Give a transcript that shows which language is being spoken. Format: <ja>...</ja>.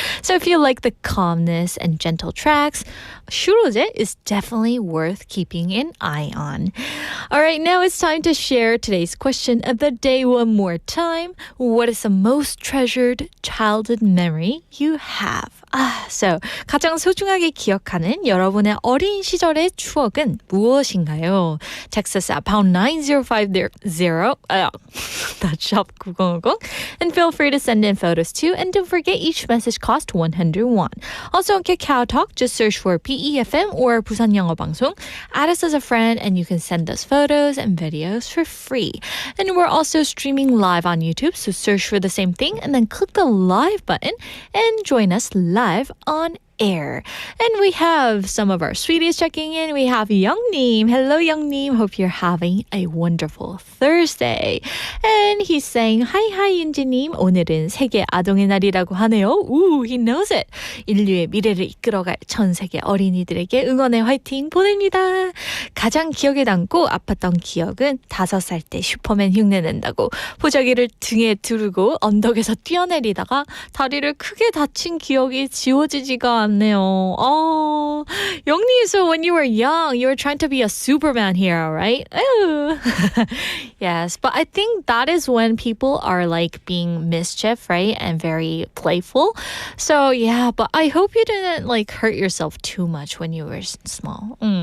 <en>So if you like the calmness and gentle tracks, 슈로제 is definitely worth keeping an eye on. All right, now it's time to share today's question of the day one more time. What is the most treasured childhood memory you have?</en> <ko>So 가장 소중하게 기억하는 여러분의 어린 시절의 추억은 무엇인가요?</ko> <en>Text us at pound 9050 that's shop 9010 and feel free to send in photos too, and don't forget each message costs 101. Also on Kakao Talk, just search for PEFM or 부산 영어 방송. Add us as a friend and you can send us photos and videos for free. And we're also streaming live on YouTube, so search for the same thing and then click the live button and join us live on air. And we have some of our sweeties checking in. We have Youngnim. Hello, Youngnim. Hope you're having a wonderful Thursday. And he's saying, hi, 윤지님.</en> <ko>오늘은 세계 아동의 날이라고 하네요.</ko> <en>Ooh, he knows it.</en> <ko>인류의 미래를 이끌어갈 전 세계 어린이들에게 응원의 화이팅 보냅니다. 가장 기억에 남고 아팠던 기억은 5살 때 슈퍼맨 흉내낸다고 보자기를 등에 두르고 언덕에서 뛰어내리다가 다리를 크게 다친 기억이 지워지지가 같네요.</ko> <en>Oh, 영님, so when you were young, you were trying to be a Superman hero, right? Ooh. Yes, but I think that is when people are like being mischief, right? And very playful. So yeah, but I hope you didn't like hurt yourself too much when you were small.</en>